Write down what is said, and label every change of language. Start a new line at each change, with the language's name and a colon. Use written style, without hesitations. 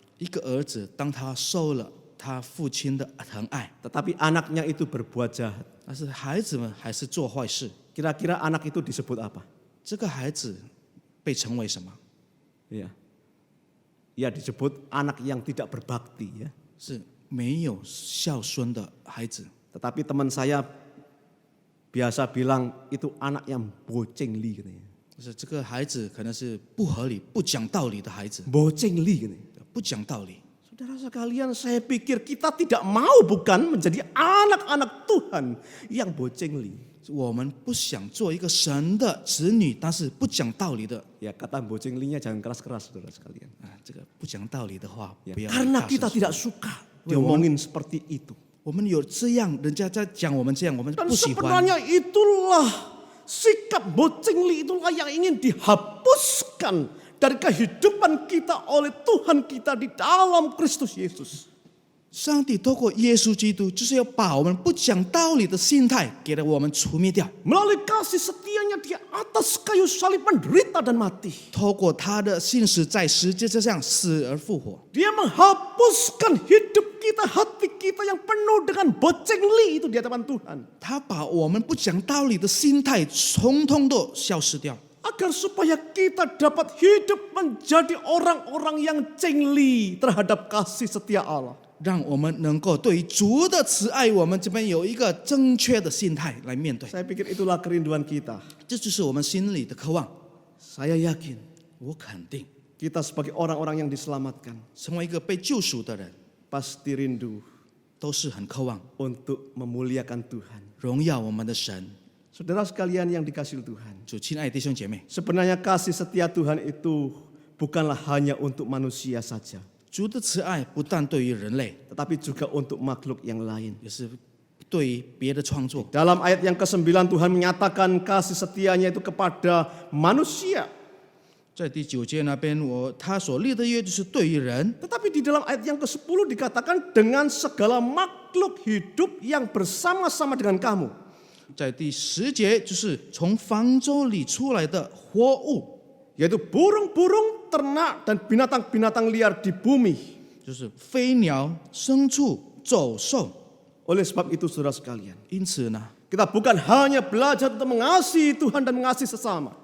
Chinese: 一个儿子当他受了他父亲的疼爱，
Indonesian: tetapi anaknya itu berbuat jahat,
Chinese: 但是孩子们还是做坏事，
Indonesian: kira-kira anak itu disebut apa?
Chinese: 这个孩子被称为什么？
Indonesian: Ya, disebut anak yang tidak berbakti ya.
Chinese: 是没有孝顺的孩子。
Indonesian: Tetapi teman saya biasa bilang itu anak yang bocengli katanya.
Chinese: 就是这个孩子可能是不合理、不讲道理的孩子，
Indonesian: Bocengli katanya.
Chinese: 不讲道理。
Indonesian: Saudara sekalian, saya pikir kita tidak mau bukan menjadi anak-anak Tuhan yang bocengli.
Chinese: 我们不想做一个神的子女，但是不讲道理的。
Indonesian: Ya, kata bocenglinya jangan keras-keras saudara sekalian.
Chinese: 这个不讲道理的话，
Indonesian: Ya,
Chinese: 不要
Indonesian: karena
Chinese: 大声
Indonesian: kita
Chinese: 说
Indonesian: tidak suka diomongin seperti itu.
Chinese: 我们有这样，人家在讲我们这样，我们
Indonesian: Dan
Chinese: 不喜欢。
Indonesian: sebenarnya itulah sikap bocengli, itulah yang ingin dihapuskan dari kehidupan kita oleh Tuhan kita di dalam Kristus Yesus.
Chinese: 上帝透过耶稣基督，就是要把我们不讲道理的心态给了我们除灭掉。
Indonesian: Melalui kasih setianya di atas kayu salib menderita dan mati.
Chinese: 透过他的信实，在十字架上死而复活，
Indonesian: Dia menghapuskan hidup kita, hati kita yang penuh dengan bocengli itu di hadapan Tuhan.
Chinese: 他把我们不讲道理的心态，统统都消失掉。
Indonesian: agar supaya kita dapat hidup menjadi orang-orang yang cengli terhadap kasih setia Allah.
Chinese: 让我们能够对于主的慈爱，我们这边有一个正确的心态来面对。
Indonesian: Saya pikir itulah kerinduan kita.
Chinese: 这就是我们心里的渴望。
Indonesian: Saya yakin
Chinese: 我肯定，
Indonesian: kita sebagai orang-orang yang diselamatkan
Chinese: 成为一个被救赎的人，
Indonesian: pasti rindu
Chinese: 都是很渴望
Indonesian: untuk memuliakan Tuhan.
Chinese: 荣耀我们的神。
Indonesian: Saudara sekalian yang dikasihi Tuhan,
Chinese: 主亲爱的弟兄姐妹，
Indonesian: sebenarnya kasih setia Tuhan itu bukanlah hanya untuk manusia saja,
Chinese: 主的慈爱不但对于人类，
Indonesian: tetapi juga untuk makhluk yang lain.
Chinese: 也是对于别的创作。
Indonesian: Dalam ayat yang ke-9 Tuhan menyatakan kasih setianya itu kepada manusia.
Chinese: 在第9节那边，他所立的约就是对于人，
Indonesian: Tetapi di dalam ayat yang ke-10 dikatakan dengan segala makhluk hidup yang bersama-sama dengan kamu.
Chinese: 在第10节就是从方舟里出来的活物，
Indonesian: Yaitu burung-burung, ternak, dan binatang-binatang liar di bumi.
Chinese: 就是飞鸟、牲畜、走兽。
Indonesian: Oleh sebab itu saudara sekalian,
Chinese: 因此呢，
Indonesian: kita bukan hanya belajar untuk mengasihi Tuhan dan mengasihi sesama.